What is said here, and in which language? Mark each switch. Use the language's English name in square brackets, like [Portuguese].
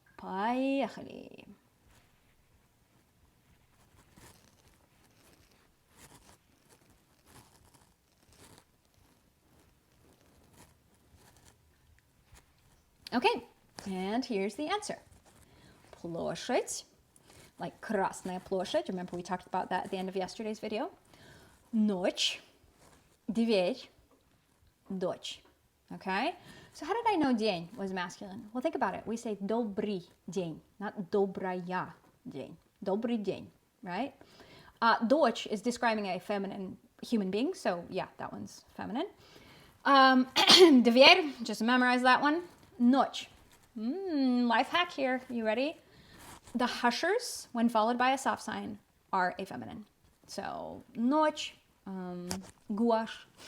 [Russian] Поехали. [English] Okay, and here's the answer. [Russian] Площадь, like Красная площадь. [English] Remember we talked about that at the end of yesterday's video. [Russian] Ночь, дверь, дочь. Okay? [English] So how did I know день was masculine? Well, think about it. We say [Russian] добрый день, not добрая день. Добрый день, right? [English] Дочь is describing a feminine human being, so yeah, that one's feminine. Дверь, just memorize that one. Ночь. Life hack here. You ready? The hushers, when followed by a soft sign, are a feminine. So, ночь, gouache,